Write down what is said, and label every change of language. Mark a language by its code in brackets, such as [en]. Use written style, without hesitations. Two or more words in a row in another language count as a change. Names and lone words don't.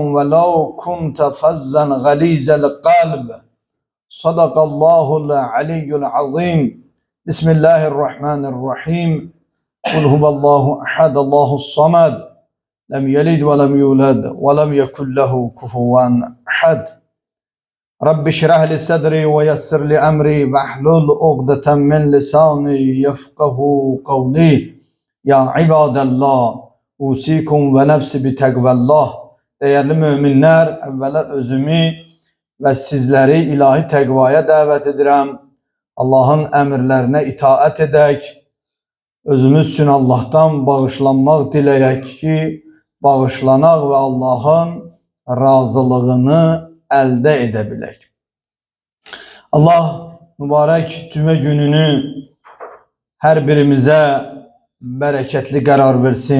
[ar] ولو كنت فظا غليظ القلب صدق الله العلي العظيم بسم الله الرحمن الرحيم قل هو الله أحد الله الصمد لم يلد ولم يولد ولم يكن له كفوا أحد رب اشرح لي صدري ويسر لي أمري واحلل عقدة من لساني يفقه قولي يا عباد الله أوصيكم ونفسي بتقوى الله. [tr] Değerli müminler, [az] evvela özümü ve sizleri ilahi təqvaya davet edirəm. Allahın əmrlərinə itaat edək. Özümüz üçün Allah'tan bağışlanmaq diləyək ki, bağışlanaq və Allahın razılığını əldə edə bilək. Allah mübarək cümə gününü hər birimizə bərəkətli qərar versin.